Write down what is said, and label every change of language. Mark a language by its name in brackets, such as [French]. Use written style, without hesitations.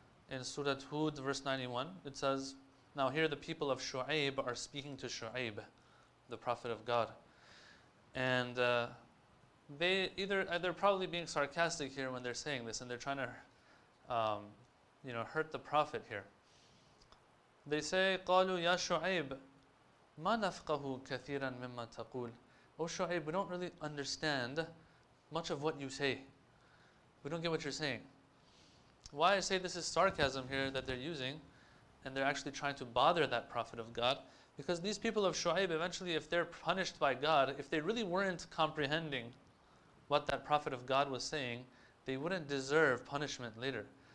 [English] In Surah Hud, verse 91, it says, now here the people of Shu'aib are speaking to Shu'aib, the Prophet of God. And they're probably being sarcastic here when they're saying this, and they're trying to hurt the Prophet here. They say, [Arabic] قالوا يا شعيب ما نفقه كثيرا مما تقول. [English] Oh Shu'aib, we don't really understand much of what you say. We don't get what you're saying. Why I say this is sarcasm here that they're using, and they're actually trying to bother that Prophet of God, because these people of Shu'aib, eventually, if they're punished by God, if they really weren't comprehending what that Prophet of God was saying, they wouldn't deserve punishment later.